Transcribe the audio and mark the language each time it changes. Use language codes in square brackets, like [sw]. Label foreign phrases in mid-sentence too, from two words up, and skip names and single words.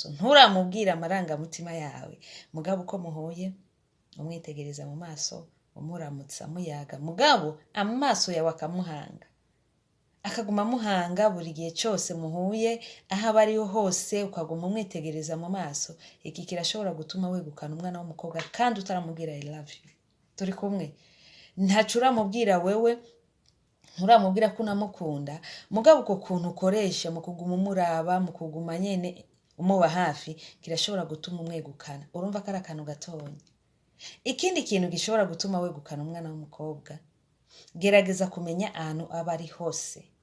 [rn] Nturamubwira amarangamutima yawe, mugabo uko muhuye umwitegereza mu maso, umuramutsa muyaga, mugabo amaso yawe akamuhanga, akaguma muhanga buri gihe cyose muhuye, aho abariho hose ukaguma umwitegereza mu maso. Iki kirashobora gutuma wegukana umwana w'umukobwa kandi utaramubwira [en] I love you. [rn] Turi kumwe. Ntacu uramubwira wewe, nturamubwira ko unamukunda, mugabo uko kuntu ukoresha mu kuguma umuraba, mu kuguma nyene umuba hafi, kirashobora gutuma umwegukana. Urumva ko ari akantu gatonya. Ikindi kintu gishobora gutuma wegukana umwana w'umukobwa, gerageza kumenya ahantu aba ari hose.